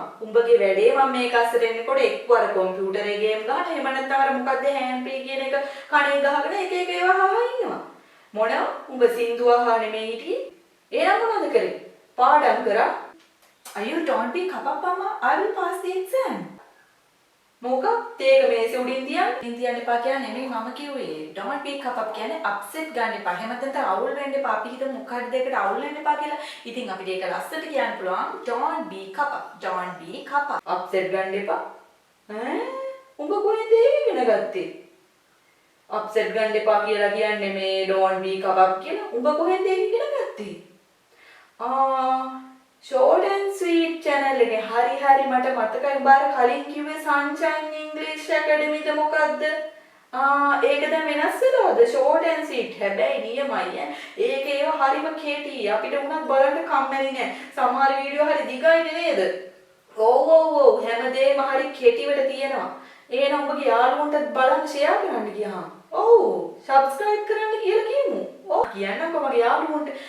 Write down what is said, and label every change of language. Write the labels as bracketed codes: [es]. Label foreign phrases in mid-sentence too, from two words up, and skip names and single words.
[si] උඹගේ වැඩේ මම මේක අස්සට එන්නකොට එක්වර කම්පියුටරේ ගේම් ගහන එහෙම නැත්නම් අර මොකද්ද හෑම්පී කියන එක කණේ ගහගෙන එක එක ඒවා අහලා ඉන්නවා. මොනවා? උඹ සින්දු අහා නෙමෙයි හිටියේ. එහෙනම් මොනවද කරේ? පාඩම් කරා. [en] අයියෝ don't be kapapama I will pass the exam. [si] මොකක්? තේක මේසෙ උඩින් තියන්න එපා කියලා නෙමෙයි මම කිව්වේ. [en] don't be kapap [si] කියන්නේ upset ගන්න එපා. එහෙම නැත්නම් අවුල් වෙන්න එපා. අපි හිතමු මොකක්ද දෙකට අවුල් වෙන්න එපා කියලා. ඉතින් අපිට ඒක ලස්සට කියන්න පුළුවන් [en] don't be kapap. don't be kapap. [si] upset ගන්න එපා. උඹ කොහෙන්ද ඉගෙන ගත්තේ? upset ගන්න එපා කියලා කියන්නේ මේ [en] don't be kapap [si] කියලා. උඹ කොහෙන්ද ඉගෙන ගත්තේ? [en] short and sweet channel [si] එකේ හරි මට මතකයි බාර කලින් කිව්වේ Sunshine English Academy ද මොකද්ද? ඒක දැන් වෙනස් වෙලාද? [en] short and sweet [si] හැබැයි නියමයි ඒක ඒව හරිම කෙටි. අපිට උනත් බලන්න කම්මැලි නෑ. සමහර වීඩියෝ හරි දිගයිනේ නේද? ඔව් හැමදේම හරි කෙටිවට තියෙනවා. එහෙනම් ඔබගේ යාළුවන්ටත් බලන්න share කරන්න ගියාම. ඔව් subscribe කරන්න කියලා කියමු. ඔව් කියන්නකෝ මගේ යාළුවන්ට.